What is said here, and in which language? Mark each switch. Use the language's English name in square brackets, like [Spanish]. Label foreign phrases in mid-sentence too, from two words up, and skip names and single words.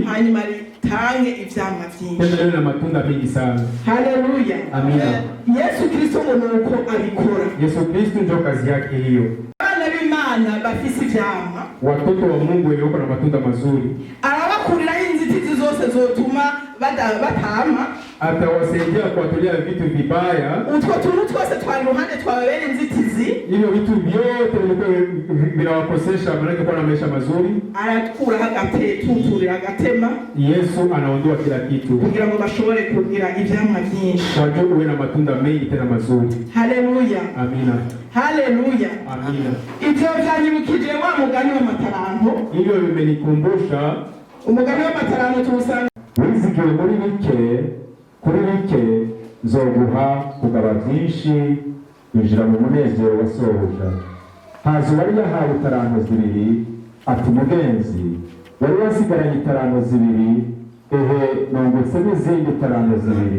[Rundi] Hanyuma ritange ivyamwa vyinshi. [Swahili] Tena liwe na matunda mengi sana. Haleluya. Amina. [Rundi] Yesu Kristo ngo nuko abikora. [Swahili] Yesu Kristo ndio kazi yake hiyo. [Rundi] Abana b'Imana bafise ivyamwa. [Swahili] Watoto wa Mungu wenye wako na matunda mazuri. [Rundi] Arabakuriraho inzitizi zose zotuma batama. [Swahili] Atawasaidia kuwatolea vitu vibaya. [Rundi] Utwo tuntu twose twari ruhande twababera inzitizi. [Swahili] Hivyo vitu vyote vinawakosesha manake kuwa na maisha mazuri. [Rundi] Arakura tuturira agatema. [Swahili] Yesu anaondoa kila kitu. [Rundi] Kugira ngo bashobore kugira ivyamwa vyinshi. [Swahili] Kwa juu uwe na matunda mengi tena mazuri. Haleluya. Amina. Haleluya. Amina. [Rundi] Ivyo vyanyibukije wa mugani wa mataranto. [Swahili] Hivyo vimenikumbusha [Rundi] umugani wa mataranto tuwusanga. Wizigiwe muri bike, kuri bike nzoguha kugaba byinshi, injira mu munezero wa sobuja. Haza uwari yahawe itaranto zibiri, ati mugenzi, wari wasigaranye itaranto zibiri, nungutse n'izindi itaranto zibiri.